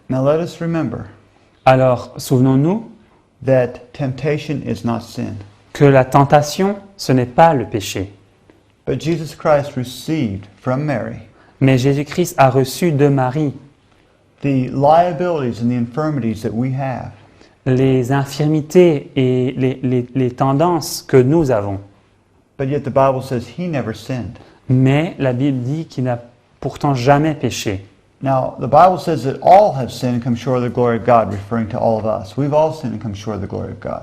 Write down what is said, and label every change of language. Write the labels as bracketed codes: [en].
[en] Now let us remember [fr] Alors, souvenons-nous [en] that temptation is not sin. [fr] que la tentation, ce n'est pas le péché. [en] But Jesus Christ received from Mary [fr] Mais Jésus-Christ a reçu de Marie [en] the liabilities and the infirmities that we have. [fr] les infirmités et les tendances que nous avons. [en] But yet the Bible says he never sinned. [fr] Mais la Bible dit qu'il n'a pourtant jamais péché. [en] Now, the Bible says that all have sinned and come short of the glory of God, referring to all of us. We've all sinned and come short of the glory of God.